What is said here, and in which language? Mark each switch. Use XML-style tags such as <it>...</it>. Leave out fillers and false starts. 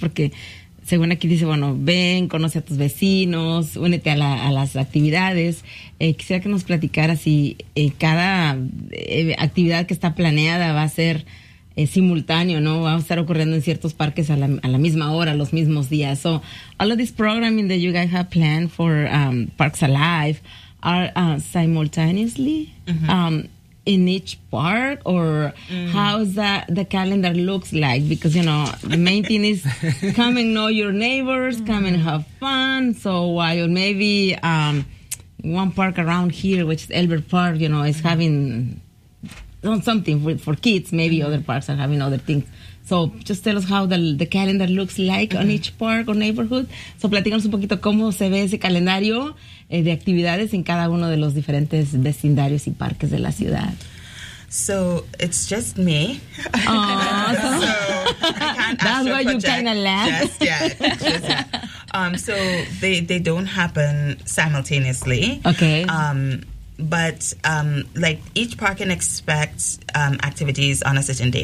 <es>Porque según aquí dice, bueno, ven, conoce a tus vecinos, únete a las actividades. Quisiera que nos platicaras si cada actividad que está planeada va a ser simultáneo, ¿no? Va a estar ocurriendo en ciertos parques a la misma hora, los mismos días.</es> <en>So, all of this programming that you guys have planned for Parks Alive are simultaneously in each park, or how is that the calendar looks like? Because, you know, the main thing is come and know your neighbors, come and have fun. So while maybe one park around here, which is Elbert Park, you know, is having something for kids, maybe other parks are having other things. So just tell us how the calendar looks like on each park or neighborhood.</en> <es>So platícanos un poquito cómo se ve ese calendario de actividades en cada uno de los diferentes vecindarios y parques de la ciudad.</es> <en>So it's just me. So I can't ask that's why you kind of laugh. Just yet. So they don't happen simultaneously. Okay. But each park can expect activities on a certain day.</en>